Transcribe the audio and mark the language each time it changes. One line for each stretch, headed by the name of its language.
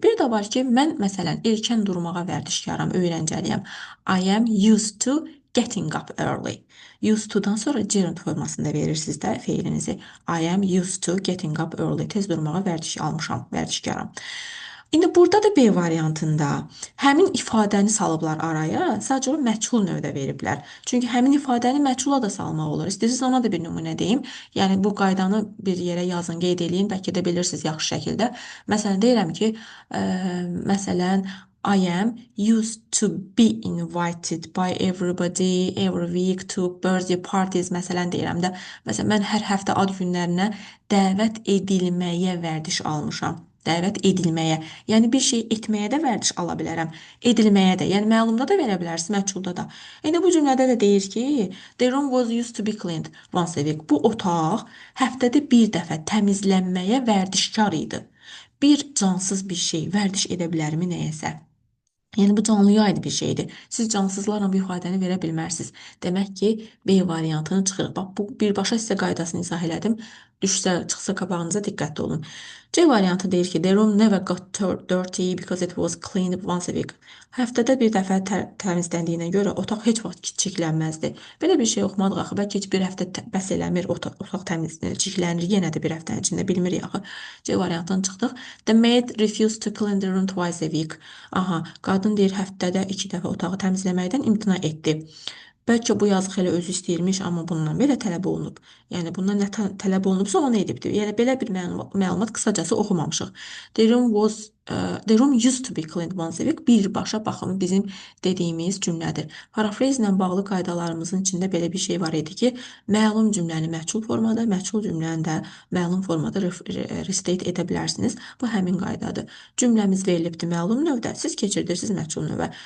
Azerbaijani: Bir də var ki, mən məsələn erkən durmağa vərdişkaram, öyrəncəliyəm.
English: I am used to getting up early.
Azerbaijani: Used to'dan sonra gerund formasında verirsiniz də feilinizi.
English: I am used to getting up early.
Azerbaijani: Tez durmağa almışam, vərdişkaram. İndi burada da B variantında həmin ifadəni salıblar araya, sadəcə o məchul növdə veriblər. Çünki həmin ifadəni məchula da salmaq olur. İstəyirsiniz ona da bir nümunə deyim. Yəni bu qaydanı bir yerə yazın, qeyd eləyin, bəlkə də bilirsiniz yaxşı şəkildə. Məsələn deyirəm ki, məsələn
English: I am used to be invited by everybody every week to birthday parties.
Azerbaijani: Məsələn deyirəm də, məsələn mən hər həftə ad günlərinə dəvət edilməyə vərdiş almışam. Dəvət edilməyə. Yəni bir şey etməyə də vərdiş ala bilərəm. Edilməyə də. Yəni məlumda da verə bilərsiniz, məchulda da. İndi bu cümlədə də deyir ki,
English: the room was used to be cleaned once a week.
Azerbaijani: Bu otaq həftədə bir dəfə təmizlənməyə vərdişkar idi. Bir cansız bir şey vərdiş edə bilərmi nəyəsə? Yəni bu canlıya aid bir şeydir. Siz cansızlarla bu ifadəni verə bilmərsiniz. Demək ki, B variantını çıxırıq. Bax, bu birbaşa sizə qaydasını izah elədim. Düşsə, çıxsa qabağınıza diqqətli olun. C variantı deyir ki,
English: the room never got dirty because it was cleaned once a week.
Azerbaijani: Həftədə bir dəfə təmizləndiyinə görə otaq heç vaxt çirklənməzdi. Belə bir şey oxumadıq axı. Bəlkə heç bir həftə bəs eləmir, otaq təmizlənir, çirklənir yenə də bir həftənin içində bilmirik axı. C variantını çıxdıq.
English: The maid refused to clean the room twice a week.
Azerbaijani: Aha, qadın deyir həftədə 2 dəfə otağı təmizləməkdən imtina etdi. Bəlkə bu yazıq elə özü istəyirmiş, amma bundan belə tələb olunub. Yəni bundan nə tələb olunubsa onu edibdir. Yəni belə bir məlumat qısacası oxumamışıq.
English: The room used to be cleaned once a week.
Azerbaijani: Birbaşa baxın bizim dediyimiz cümlədir. Parafrez ilə bağlı qaydalarımızın içində belə bir şey var idi ki, məlum cümləni məchul formada, məchul cümləni də məlum formada restate edə bilərsiniz. Bu həmin qaydadır. Cümləmiz verilibdir məlum növdə, siz keçirdirsiniz məchul növə.